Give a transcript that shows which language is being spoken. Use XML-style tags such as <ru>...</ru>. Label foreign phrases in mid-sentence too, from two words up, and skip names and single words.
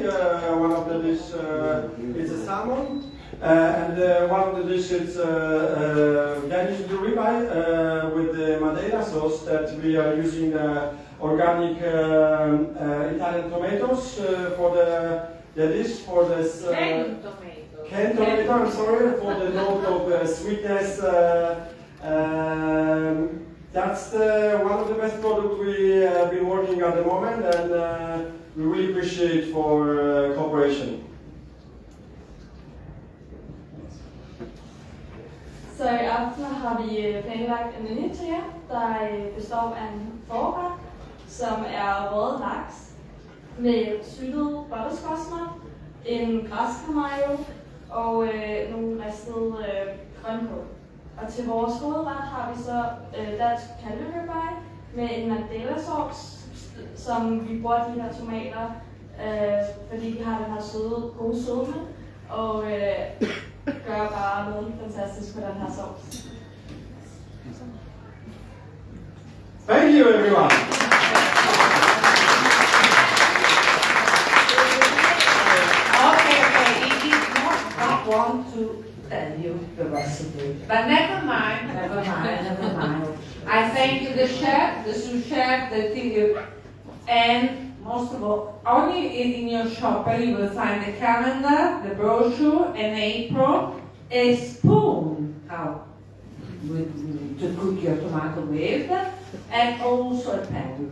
<en>One of the dishes is a salmon, and one of the dishes is Danish ribeye with the Madeira sauce that we are using organic Italian tomatoes for the dish, for this canned tomato, I'm sorry, for the note of sweetness. That's one of the best products we have been working at the moment, and we really appreciate for cooperation.</en> <da>Så i aften har vi planlagt en menu til jer, der består af en forret, som er røget laks med syltede butterscotch, en græskarmajo og nogle ristede grønkål. Og til vores hovedret har vi så dansk kalveribeye med en Madeira sauce, som vi bruger de her tomater, fordi de har den her gode sødme, og gør bare noget fantastisk på den her sauce.</da> <en>Thank you, everyone. Okay, it is not want to tell you the recipe. But never mind, never mind, never mind. I thank the chef, the sous chef, the tea, and most of all, only in your shopper you will find the calendar, the brochure, an apron, a spoon to cook your tomato with, and also a pan.</en>